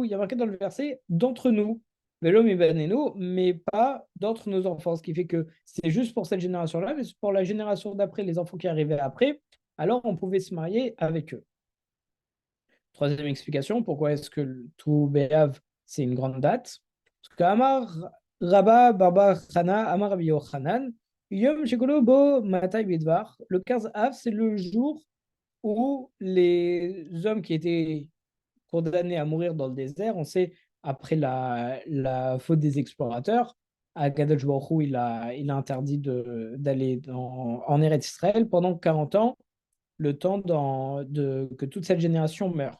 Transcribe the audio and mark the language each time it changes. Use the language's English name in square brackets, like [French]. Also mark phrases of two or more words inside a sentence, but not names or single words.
[French] Il y a marqué dans le verset d'entre nous. [Hebrew] ולא מבנינו, [French] mais pas d'entre nos enfants. Ce qui fait que c'est juste pour cette génération-là, mais pour la génération d'après, les enfants qui arrivaient après, alors on pouvait se marier avec eux. Troisième explication, pourquoi est-ce que le tout Béav, c'est une grande date? Parce que [Hebrew] אמר רבה בר בר חנה אמר רבי יוחנן יום שכלו בו מתי מדבר, [French] le 15 Av, c'est le jour où les hommes qui étaient condamnés à mourir dans le désert, on sait, après la faute des explorateurs, [Hebrew] הקדוש ברוך הוא, [French] il a interdit d'aller en Eretz Israël pendant 40 ans, le temps que toute cette génération meure.